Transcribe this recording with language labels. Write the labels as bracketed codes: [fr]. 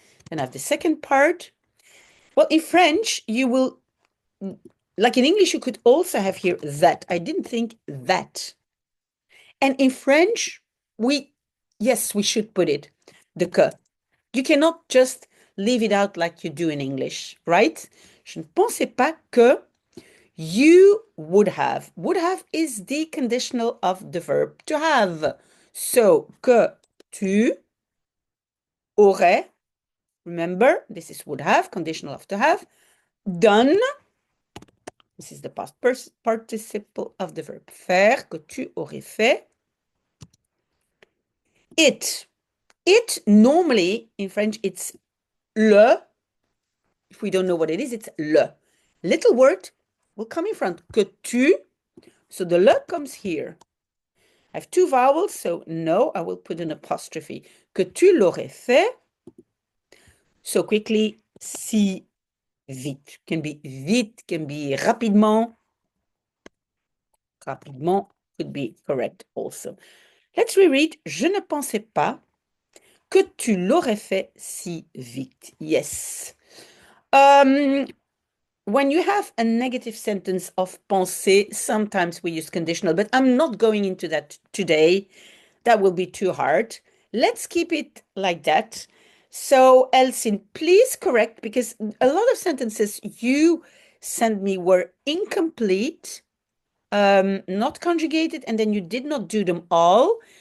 [en] Then I have the second part. Well, in French, you will, like in English, you could also have here that. I didn't think that. And in French, yes, we should put it, the que. You cannot just leave it out like you do in English, right? [fr] Je ne pensais pas que [en] you would have. Would have is the conditional of the verb to have. So, [fr] que tu aurais, [en] remember, this is would have, conditional of to have, done. This is the past participle of the verb faire, [fr] que tu aurais fait. [en] It. It normally in French it's le. If we don't know what it is, it's le. Little word will come in front. [fr] Que tu. [en] So the le comes here. I have two vowels, so no, I will put an apostrophe. [fr] Que tu l'aurais fait. [en] So quickly, [fr] si vite. [en] Can be vite, can be rapidement. Rapidement could be correct also. Let's reread. [fr] Je ne pensais pas que tu l'aurais fait si vite. [en] Yes. Um, when you have a negative sentence of pensée, sometimes we use conditional, but I'm not going into that today. That will be too hard. Let's keep it like that. So, Elsin, please correct because a lot of sentences you sent me were incomplete, not conjugated, and then you did not do them all.